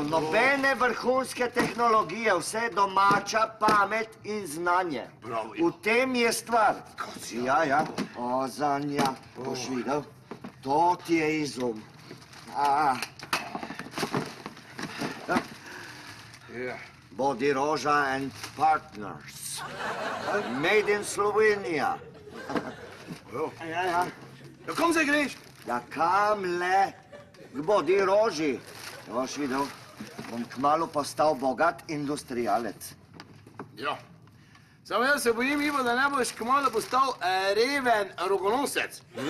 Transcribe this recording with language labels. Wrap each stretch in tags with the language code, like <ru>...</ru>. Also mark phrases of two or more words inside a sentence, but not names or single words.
<sl>Nobene vrhunske tehnologije, vse domača pamet in znanje. Bravo, V tem je stvar. Kosjanor. Ja, ja. O, Zanja, boš videl? To ti je izum. Ja.</sl> <en>Bodi Roža and Partners. Made in Slovenija.</en> <sl>Ja, ja. Ja, kom zdaj greš? Ja, kam le? K Bodi Roži. Boš videl, bom kmalu postal bogat industrialec. Ja. Samo jaz se bojim, Ivo, da ne boš kmalu postal reven rogonosec.</sl>